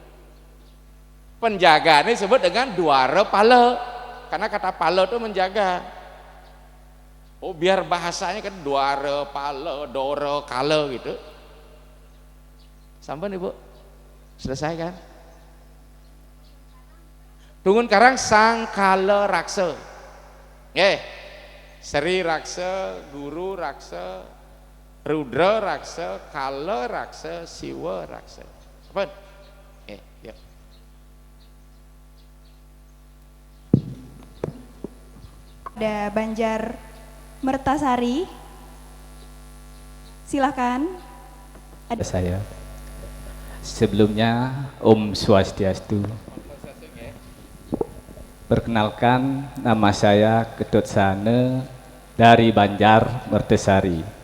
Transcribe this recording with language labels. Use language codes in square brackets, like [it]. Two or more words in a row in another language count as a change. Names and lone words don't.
[id] Penjaga ini disebut dengan duara pala, karena kata pala itu menjaga. Oh biar bahasanya kan duara pala, doro kala gitu. Sampai Ibu selesai kan? [ban] Tungun karang sang kala raksa. Sri raksa, guru raksa, rudra raksa, kala raksa, siwa raksa. [id] Apa? Yuk. Ada Banjar Mertasari, silakan. Ada saya. Sebelumnya [ban] Om Swastiastu. [id] Perkenalkan, nama saya Ketut Sane dari Banjar Mertasari.